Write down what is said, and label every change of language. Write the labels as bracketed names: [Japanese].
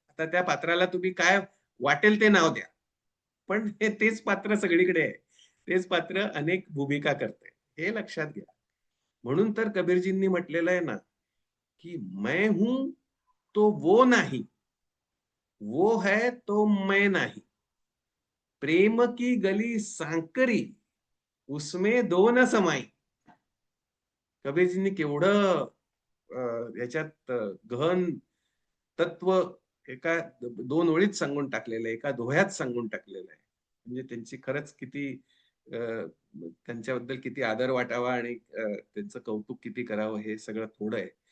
[Marathi] आता त्या पात्राला तुम्ही काय वाटेल ते नाव द्या. पण हे तेच पात्र सगळीकडे आहे. तेच पात्र अनेक भूमिका करतंय. हे लक्षात घ्या. म्हणून तर कबीरजींनी म्हटलेलं आहे ना, की [Hindi] मैं हूं तो वो नहीं, वो है तो मैं नहीं. प्रेम की गली सांकरी, उसमें दो न समाई. [Marathi] कबीरजींनी केवढं याच्यात गहन तत्व एका 2 ओळीत सांगून टाकलेलं आहे, एका दोह्यात सांगून टाकलेलं आहे. म्हणजे त्यांची खरंच किती अ, त्यांच्याबद्दल किती आदर वाटावा आणि त्यांचं कौतुक किती करावं हे सगळं थोडं आहे.